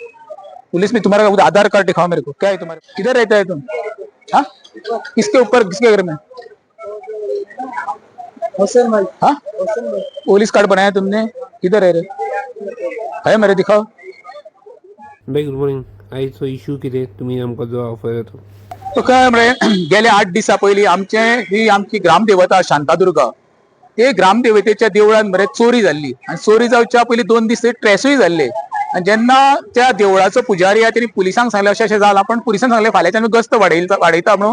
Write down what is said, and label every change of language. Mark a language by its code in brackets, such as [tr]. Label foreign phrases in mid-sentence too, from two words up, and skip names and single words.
[hi] पुलिस में तुम्हारा आधार कार्ड दिखाओ मेरे को। क्या है तुम्हारे? किधर रहता है तुम? हाँ, किसके ऊपर, किसके घर में? हाँ, पुलिस कार्ड बनाया तुमने? किधर है रे? है मेरे, दिखाओ। [en] भाई good morning. [kok] आयचो इश्यू कितें तुमी आमकां जो ऑफर येतो? तो काय मरे, गेल्या 8 दिसा पयलीं ही आमची ग्रामदेवता शांतादुर्गा, ते ग्रामदेवतेच्या देवळान मरे चोरी जाल्ली आणि चोरी जावच्या पयलीं 2 दीस ट्रेसूय जाल्ले. आणि जेन्ना त्या देवळाचो पुजारी आहा तेणी पुलिसांक सांगले अशें अशें जालां, पण पुलिसांक सांगले फाल्यांच्यान गस्त वाडयता म्हणून.